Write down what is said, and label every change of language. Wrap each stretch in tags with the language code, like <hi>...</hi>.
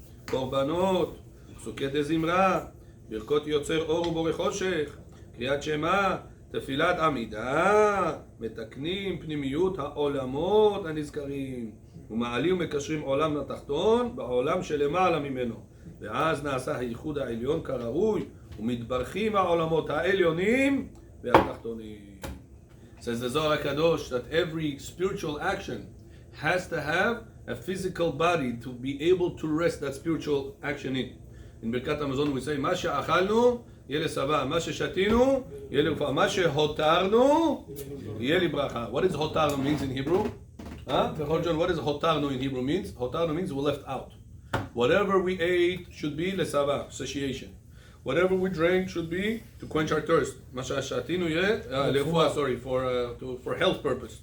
<he>קורבנות, פסוקי דזמרה, ברכות יוצר אור ובורא חושך, קריאת שמע, תפילת עמידה, מתקנים פנימיות העולמות הנזכרים ומעלים ומקשרים עולם לתחתון בעולם שלמעלה ממנו, ואז נעשה הייחוד העליון כראוי ומתברכים העולמות העליונים והתחתונים.</he> <en>Says the Zohar HaKadosh that every spiritual action has to have a physical body to be able to rest that spiritual action in. In Birkat Hamazon we say</en> <he>מה שאכלנו יהיה לשבע, מה ששתינו יהיה לרפואה, מה שהותרנו יהיה לברכה.</he> <en>What does hotarnu means in Hebrew? What does hotarnu in Hebrew means? Hotarnu means we left out. Whatever we ate should be lesava, satiation. Whatever we drank should be to quench our thirst.</en> <he>מה ששתינו יהיה לרפואה,</he> <en>sorry, for health purpose.</en>